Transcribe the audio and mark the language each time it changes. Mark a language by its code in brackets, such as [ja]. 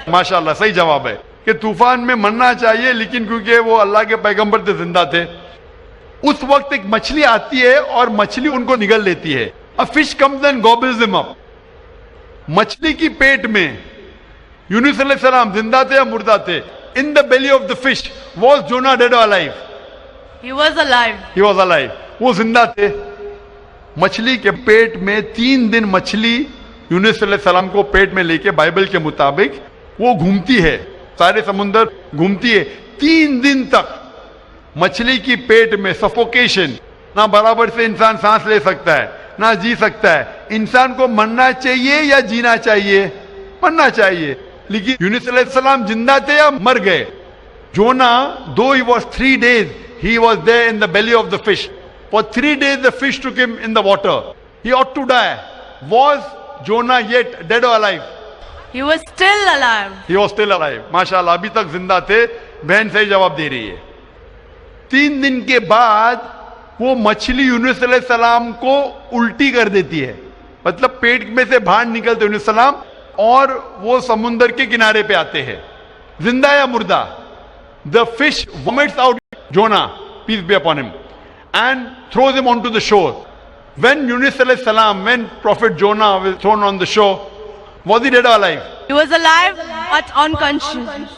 [ur] ماشاءاللہ صحیح جواب ہے کہ طوفان میں مرنا چاہیے, لیکن کیونکہ وہ اللہ کے پیغمبر تھے زندہ تھے. اس وقت ایک مچھلی آتی ہے اور مچھلی ان کو نگل لیتی ہے. [en] A fish comes and gobbles them up. [ur] مچھلی کی پیٹ میں یونس علیہ السلام زندہ تھے یا مردہ تھے؟ [en] In the belly of the fish, was Jonah dead or alive? He was alive. He was alive. [ur] وہ زندہ تھے. مچھلی کے پیٹ میں 3 دن مچھلی یونس علیہ السلام کو پیٹ میں لے کے بائبل کے مطابق وہ گھومتی ہے, سارے سمندر گھومتی ہے 3 دن تک. مچھلی کی پیٹ میں سفوکیشن, نہ برابر سے انسان سانس لے سکتا ہے نہ جی سکتا ہے. انسان کو مرنا چاہیے یا جینا چاہیے؟ مرنا چاہیے. لیکن یونس علیہ السلام زندہ تھے یا مر گئے؟ [en] Jonah, though he was 3 days, he was there in the belly of the fish. For 3 days the fish took him in the water. He ought to die. Was Jonah yet dead or alive? He was still alive. He was still alive. [ur] ماشاءاللہ ابھی تک زندہ تھے. بہن صحیح جواب دے رہی ہے. 3 دن کے بعد وہ مچھلی یونس علیہ السلام کو الٹی کر دیتی ہے, مطلب پیٹ میں سے باہر نکلتے یونس السلام اور وہ سمندر کے کنارے پہ آتے ہیں. زندہ یا مردہ؟ [en] The fish vomits out Jonah, peace be upon him, and throws him onto the shore. When Yunus alayhi salam, when Prophet Jonah was thrown on the shore, was he dead or alive? He was alive but unconscious.